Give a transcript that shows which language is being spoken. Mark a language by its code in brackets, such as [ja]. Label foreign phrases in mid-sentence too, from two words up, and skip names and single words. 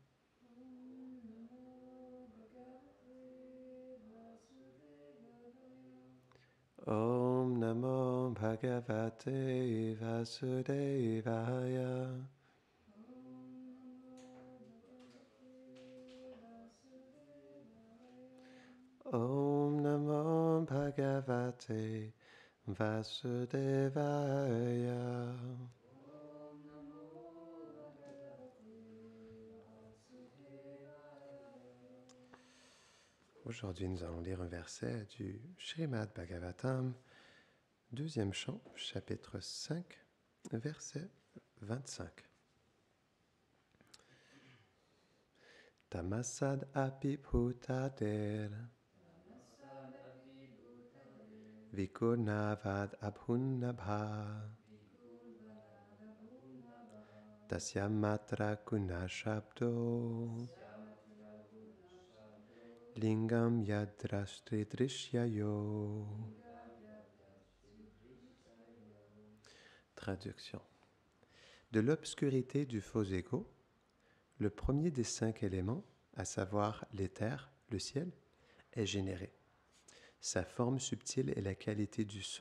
[sa] ॐ नमो भगवते वासुदेवाय. ॐ नमो भगवते वासुदेवाय. [fr] Aujourd'hui, nous allons lire un verset du Srimad Bhagavatam, deuxième chant, chapitre 5, verset 25. [sa] तमसाद् अपि भूतादेर् विकुर्णवाद् अभून्नभ तस्य मात्रा गुणशब्दो लिङ्गं यद्रष्ट्रि दृश्ययो. [fr] Traduction. De l'obscurité du faux ego, le premier des 5 éléments, à savoir l'éther, le ciel, est généré. Sa forme subtile est la qualité du son.